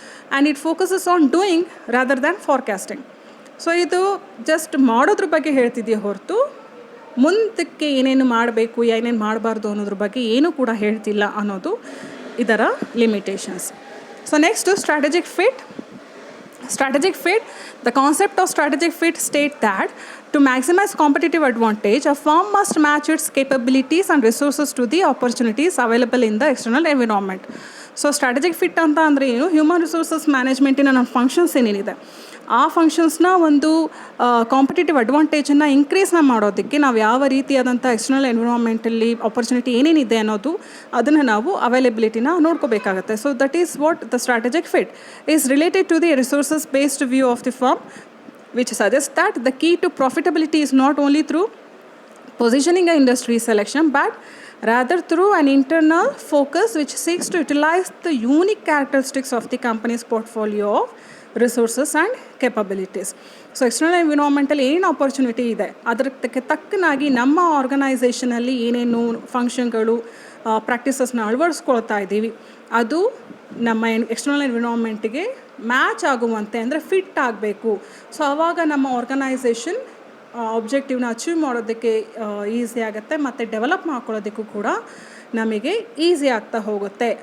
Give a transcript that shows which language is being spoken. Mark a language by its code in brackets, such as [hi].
[en] And it focuses on doing rather than forecasting. [kn] So ಇದು just ಮಾಡೋದ್ರ ಬಗ್ಗೆ ಹೇಳ್ತಿದೆಯೇ ಹೊರತು ಮುಂದಕ್ಕೆ ಏನೇನು ಮಾಡಬೇಕು ಏನೇನು ಮಾಡಬಾರ್ದು ಅನ್ನೋದ್ರ ಬಗ್ಗೆ ಏನೂ ಕೂಡ ಹೇಳ್ತಿಲ್ಲ ಅನ್ನೋದು ಇದರ limitations. [en] So next strategic fit. Strategic fit, the concept of strategic fit state that to maximize competitive advantage, a firm must match its capabilities and resources to the opportunities available in the external environment. [kn] So strategic fit ಅಂತ ಅಂದರೆ ಏನು, human resources ಮ್ಯಾನೇಜ್ಮೆಂಟಿನ ನಮ್ಮ functions ಏನೇನಿದೆ ಆ ಫಂಕ್ಷನ್ಸ್ನ ಒಂದು competitive ಅಡ್ವಾಂಟೇಜನ್ನು ಇನ್ಕ್ರೀಸ್ನ ಮಾಡೋದಕ್ಕೆ ನಾವು ಯಾವ ರೀತಿಯಾದಂಥ ಎಕ್ಸ್ಟರ್ನಲ್ ಎನ್ವಿರಾನ್ಮೆಂಟಲ್ಲಿ ಆಪರ್ಚುನಿಟಿ ಏನೇನಿದೆ ಅನ್ನೋದು ಅದನ್ನು ನಾವು ಅವೈಲಬಿಲಿಟಿನ ನೋಡ್ಕೋಬೇಕಾಗತ್ತೆ. [en] So that is what the strategic fit is related to the resources based view of the firm, which suggests that the key to profitability is not only through positioning an industry selection but rather through an internal focus which seeks to utilize the unique characteristics of the company's portfolio of resources and capabilities. [kn] So external ಎನ್ವಿರಾನ್ಮೆಂಟಲ್ಲಿ ಏನು opportunity ಇದೆ ಅದಕ್ಕೆ ತಕ್ಕನಾಗಿ ನಮ್ಮ ಆರ್ಗನೈಸೇಷನಲ್ಲಿ ಏನೇನು ಫಂಕ್ಷನ್ಗಳು ಪ್ರಾಕ್ಟೀಸಸ್ನ ಅಳವಡಿಸ್ಕೊಳ್ತಾ ಇದ್ದೀವಿ ಅದು ನಮ್ಮ external ಎನ್ವಿರಾನ್ಮೆಂಟಿಗೆ match ಆಗುವಂತೆ ಅಂದರೆ ಫಿಟ್ ಆಗಬೇಕು. ಸೊ ಆವಾಗ ನಮ್ಮ ಆರ್ಗನೈಸೇಷನ್ ಆಬ್ಜೆಕ್ಟಿವ್ನ ಅಚೀವ್ ಮಾಡೋದಕ್ಕೆ ಈಸಿ ಆಗುತ್ತೆ ಮತ್ತು ಡೆವಲಪ್ ಮಾಡ್ಕೊಳ್ಳೋದಕ್ಕೂ ಕೂಡ ನಮಗೆ ಈಸಿ ಆಗ್ತಾ ಹೋಗುತ್ತೆ.